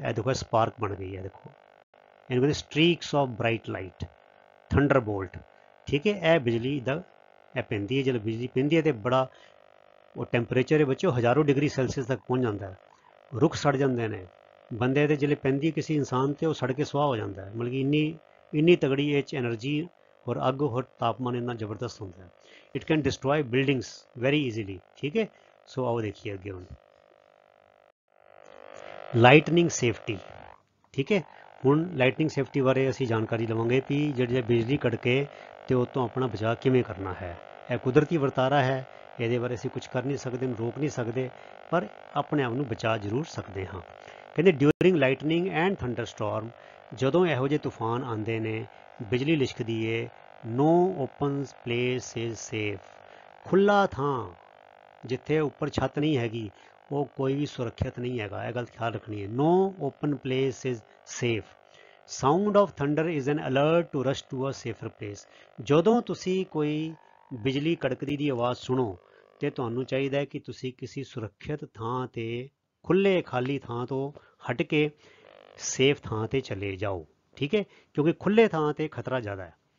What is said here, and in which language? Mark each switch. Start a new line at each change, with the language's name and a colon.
Punjabi: ਇਹ ਦੇਖੋ ਸਪਾਰਕ ਬਣ ਗਈ ਹੈ, ਦੇਖੋ ਇਹਨੂੰ ਕਹਿੰਦੇ
English: streaks of bright light,
Punjabi: thunder bolt, ਠੀਕ ਹੈ। ਇਹ ਬਿਜਲੀ ਦਾ ਇਹ ਪੈਂਦੀ ਹੈ, ਜਦੋਂ ਬਿਜਲੀ ਪੈਂਦੀ ਹੈ ਤੇ ਬੜਾ ਉਹ ਟੈਂਪਰੇਚਰ ਹੈ ਬੱਚਿਓ ਹਜ਼ਾਰੋਂ ਡਿਗਰੀ ਸੈਲਸੀਅਸ ਤੱਕ ਪਹੁੰਚ ਜਾਂਦਾ ਹੈ। ਰੁੱਖ ਸੜ ਜਾਂਦੇ ਨੇ, ਬੰਦੇ ਦੇ ਜਿਹੜੇ ਪੈਂਦੀ ਕਿਸੇ ਇਨਸਾਨ ਤੇ ਉਹ ਸੜ ਕੇ ਸੁਆਹ ਹੋ ਜਾਂਦਾ ਹੈ। ਮਤਲਬ ਕਿ ਇੰਨੀ ਤਗੜੀ ਇਹ 'ਚ
Hindi: ਐਨਰਜੀ और अग और तापमान इतना ज़बरदस्त होता है।
English: it can destroy buildings very easily,
Hindi: ठीक है। सो आओ देखिए अगे हम
English: Lightning safety, ठीक है।
Punjabi: ਹੁਣ ਲਾਈਟਨਿੰਗ ਸੇਫਟੀ ਬਾਰੇ ਅਸੀਂ ਜਾਣਕਾਰੀ ਲਵਾਂਗੇ ਵੀ ਜਿਹੜੇ ਬਿਜਲੀ ਕੜਕੇ ਤੇ ਉਹ ਤੋਂ ਆਪਣਾ ਬਚਾਅ ਕਿਵੇਂ ਕਰਨਾ ਹੈ। ਇਹ ਕੁਦਰਤੀ ਵਰਤਾਰਾ ਹੈ, ਇਹਦੇ ਬਾਰੇ ਅਸੀਂ ਕੁਝ ਕਰ ਨਹੀਂ ਸਕਦੇ, ਰੋਕ ਨਹੀਂ ਸਕਦੇ, ਪਰ ਆਪਣੇ ਆਪ ਨੂੰ ਬਚਾ ਜ਼ਰੂਰ ਸਕਦੇ ਹਾਂ। ਕਹਿੰਦੇ
English: during lightning and thunderstorm,
Punjabi: ਜਦੋਂ ਇਹੋ ਜਿਹੇ ਤੂਫਾਨ ਆਉਂਦੇ ਨੇ, ਬਿਜਲੀ ਲਿਸ਼ਕਦੀ ਹੈ,
English: no open place is safe,
Punjabi: ਖੁੱਲ੍ਹਾ ਥਾਂ ਜਿੱਥੇ ਉੱਪਰ ਛੱਤ ਨਹੀਂ ਹੈਗੀ
Hindi: वो कोई भी सुरक्षित नहीं हैगा,
Punjabi: ਇਹ ਗੱਲ ਖਿਆਲ ਰੱਖਣੀ ਹੈ।
English: No open place is safe. Sound of thunder is an alert to rush to a safer place.
Punjabi: ਜਦੋਂ ਤੁਸੀਂ ਕੋਈ ਬਿਜਲੀ ਕੜਕਦੀ ਦੀ ਆਵਾਜ਼ ਸੁਣੋ ਤੇ ਤੁਹਾਨੂੰ ਚਾਹੀਦਾ ਹੈ ਕਿ ਤੁਸੀਂ ਕਿਸੇ ਸੁਰੱਖਿਅਤ ਥਾਂ ਤੇ, ਖੁੱਲੇ ਖਾਲੀ ਥਾਂ ਤੋਂ ਹਟ ਕੇ ਸੇਫ ਥਾਂ ਤੇ ਚਲੇ ਜਾਓ, ਠੀਕ ਹੈ, ਕਿਉਂਕਿ ਖੁੱਲੇ ਥਾਂ ਤੇ ਖਤਰਾ ਜ਼ਿਆਦਾ ਹੈ।